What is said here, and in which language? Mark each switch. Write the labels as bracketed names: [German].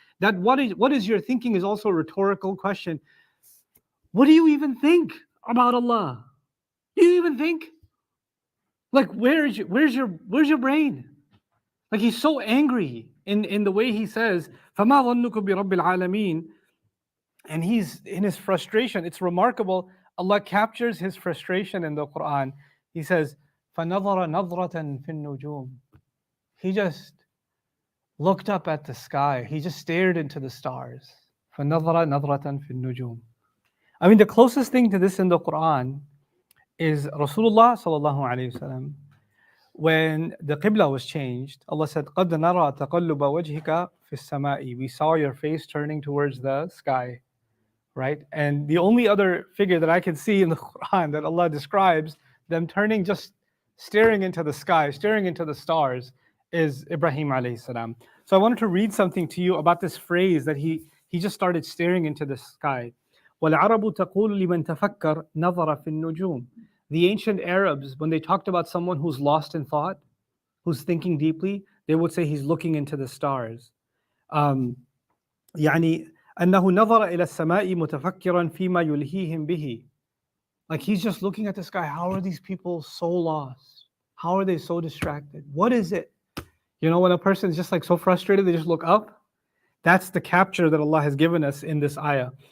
[English] That what is your thinking is also a rhetorical question. What do you even think about Allah. Do you even think? Like, where's your brain? Like, he's so angry in the way he says, [Arabic] فَمَا ظَنُّكُمْ بِرَبِّ الْعَالَمِينَ. [English] And he's in his frustration. It's remarkable. Allah captures his frustration in the Quran. He says, [Arabic] فَنَظَرَ نَظْرَةً فِي النُّجُومِ. [English] He just looked up at the sky. He just stared into the stars. [Arabic] فَنَظَرَ نَظْرَةً فِي النُّجُومِ. [English] I mean, the closest thing to this in the Quran is Rasulullah sallallahu alayhi wasallam. When the Qibla was changed, Allah said, [Arabic] قَدْ نَرَى تَقَلُّبَ وَجْهِكَ فِي السَّمَاءِ. [English] We saw your face turning towards the sky, right? And the only other figure that I can see in the Quran that Allah describes them turning, just staring into the sky, staring into the stars, is Ibrahim alayhi salam. So I wanted to read something to you about this phrase that he just started staring into the sky. [Arabic] وَالْعَرَبُ تَقُولُ لِمَنْ تَفَكَّرْ نَظَرَ فِي النُّجُومِ. [English] The ancient Arabs, when they talked about someone who's lost in thought, who's thinking deeply, they would say he's looking into the stars. [Arabic] يعني أنه نظر إلى السماء متفكرا فيما يلهيهم به. [English] Like, he's just looking at the sky. How are these people so lost? How are they so distracted? What is it? You know, when a person is just like so frustrated, they just look up. That's the capture that Allah has given us in this ayah.